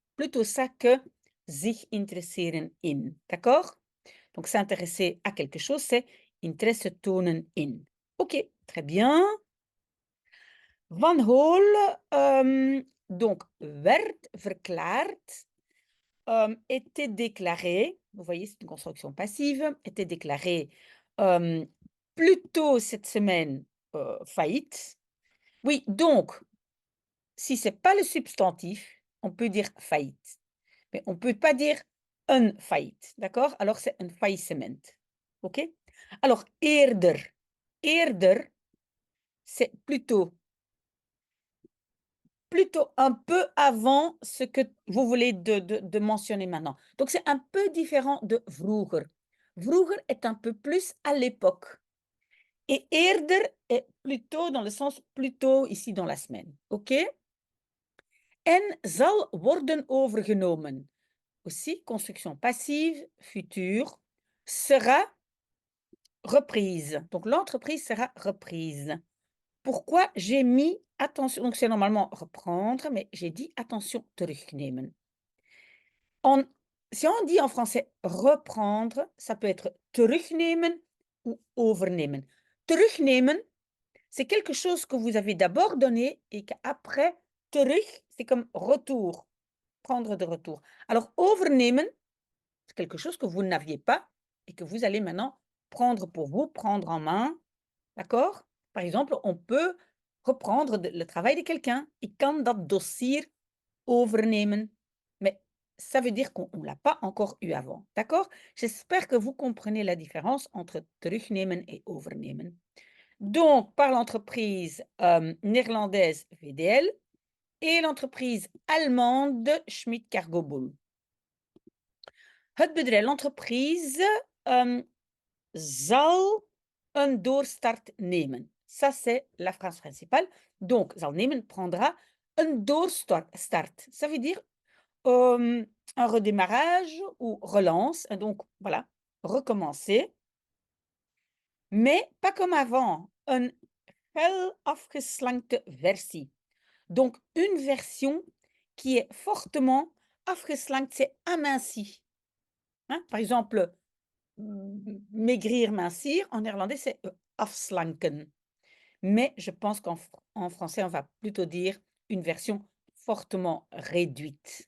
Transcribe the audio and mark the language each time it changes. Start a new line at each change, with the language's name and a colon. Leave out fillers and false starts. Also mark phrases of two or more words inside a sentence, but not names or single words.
French: plutôt ça que
Dutch: sich interesseren in.
French: D'accord? Donc, s'intéresser à quelque chose, c'est
Dutch: Interesse tonen in.
French: OK, très bien.
Dutch: Van Hol, donc, werd verklaard,
French: était déclaré, vous voyez, c'est une construction passive, était déclaré plus tôt cette semaine faillite. Oui, donc, si ce n'est pas le substantif, on peut dire faillite. Mais on ne peut pas dire un faillite, d'accord? Alors, c'est un faillissement. OK? Alors,
Dutch: eerder. Eerder,
French: c'est plutôt un peu avant ce que vous voulez de mentionner maintenant. Donc, c'est un peu différent de vroeger. Vroeger est un peu plus à l'époque. Et eerder est plutôt dans le sens plutôt ici dans la semaine. OK?
Dutch: En zal worden overgenomen.
French: Aussi, construction passive, future, sera reprise. Donc, l'entreprise sera reprise. Pourquoi j'ai mis attention, donc c'est normalement reprendre, mais j'ai dit attention, terugnemen. Si on dit en français reprendre, ça peut être terugnemen ou overnemen. Terugnemen, c'est quelque chose que vous avez d'abord donné et qu'après, terug, c'est comme retour, prendre de retour. Alors, overnemen, c'est quelque chose que vous n'aviez pas et que vous allez maintenant prendre pour vous, prendre en main. D'accord? Par exemple, on peut reprendre le travail de quelqu'un.
Dutch: Ik kan dat dossier overnemen.
French: Mais ça veut dire qu'on ne l'a pas encore eu avant. D'accord? J'espère que vous comprenez la différence entre terugnemen et overnemen. Donc, par l'entreprise néerlandaise VDL et l'entreprise allemande Schmidt Cargo Bull.
Dutch: Het bedrijf, l'entreprise zal een doorstart nemen.
French: Ça, c'est la phrase principale. Donc,
Dutch: zal nemen
French: prendra un
Dutch: doorstart.
French: Ça veut dire un redémarrage ou relance. Et donc, voilà, recommencer. Mais pas comme avant.
Dutch: Een fel afgeslankte versie.
French: Donc, une version qui est fortement afgeslankt, c'est aminci. Hein? Par exemple, maigrir, mincir, en néerlandais, c'est afslanken. Mais je pense qu'en français, on va plutôt dire une version fortement réduite.